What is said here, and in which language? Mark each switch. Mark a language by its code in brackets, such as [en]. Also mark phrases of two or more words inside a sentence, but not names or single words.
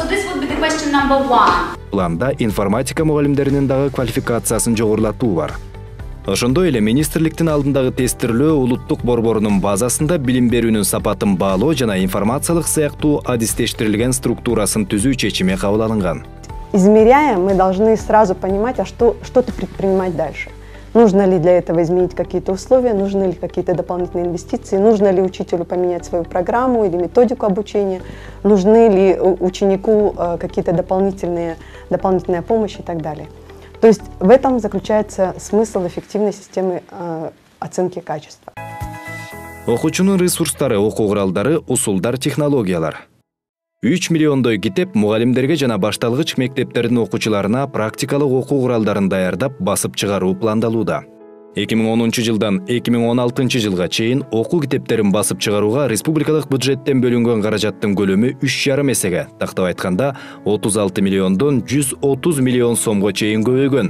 [ky] Планда информатика мугалимдеринин дагы квалификациясын жогорулатуу бар. Ошондой эле министрликтин алдындагы тестирлөө улуттук борборунун базасында билим берүүнүн сапатын баалоо жана информациялык сыяктуу адистештирилген структурасын түзүү чечими кабыл алынган. [ru] Измеряя, мы должны сразу понимать, что-то предпринимать дальше. Нужно ли для этого изменить какие-то условия, нужны ли какие-то дополнительные инвестиции, нужно ли учителю поменять свою программу или методику обучения, нужны ли ученику какие-то дополнительная помощь и так далее. То есть в этом заключается смысл эффективной системы оценки качества. [ky] Окуучунун ресурстары, окуу куралдары, усулдар, технологиялар. 3 миллиондой китеп мугалимдерге жана башталгыч мектептердин окуучуларына практикалык окуу куралдарын даярдап басып чыгаруу пландалууда. 2010 жылдан 2016 жылга чейин окуу китептерин басып чыгарууга республикалык бюджеттен бөлүнгөн каражаттын көлөмү 3,5 эсеге, тактап айтканда 36 миллиондон 130 миллион сомго чейин көбөйгөн.